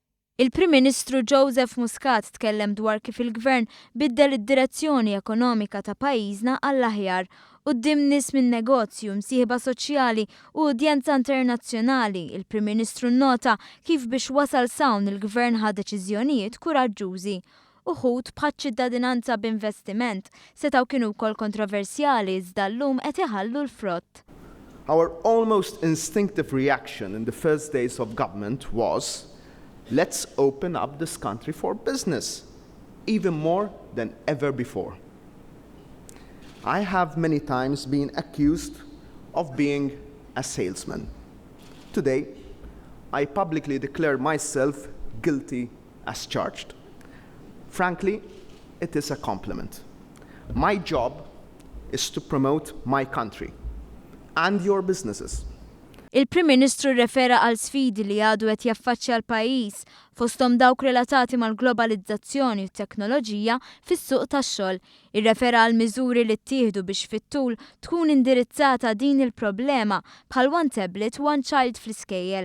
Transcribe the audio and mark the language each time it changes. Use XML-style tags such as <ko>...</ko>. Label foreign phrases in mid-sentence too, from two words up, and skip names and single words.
<mt>Il-Prim Ministru Joseph Muscat tkellem dwar kif il-gvern biddel id-direzzjoni ekonomika ta' pajjiżna għall-aħjar quddiem nies minn negozju, msieħba soċjali u udjenza internazzjonali. Il-Prim Ministru nnota kif biex wasal sawn il-gvern ħa deċiżjonijiet kuraġġużi. Uħud bħal ċittadinanza b'investiment setgħu kienu wkoll kontroversjali iżda llum qed iħallu l-frott.</mt> <en>Our almost instinctive reaction in the first days of government was, let's open up this country for business, even more than ever before. I have many times been accused of being a salesman. Today, I publicly declare myself guilty as charged. Frankly, it is a compliment. My job is to promote my country and your businesses.</en> <mt>Il-Prim Ministru refera għal sfidi li għadu qed jaffaċċja l-pajjiż fosthom dawk relatati mal-globalizzazzjoni u t-teknoloġija fis-suq tax-xogħol. Irrefera għal miżuri li ttieħdu biex fit-tul tkun indirizzata din il-problema bħal</mt> <en>one tablet, one child</en> <mt>fl-iskejjel.</mt>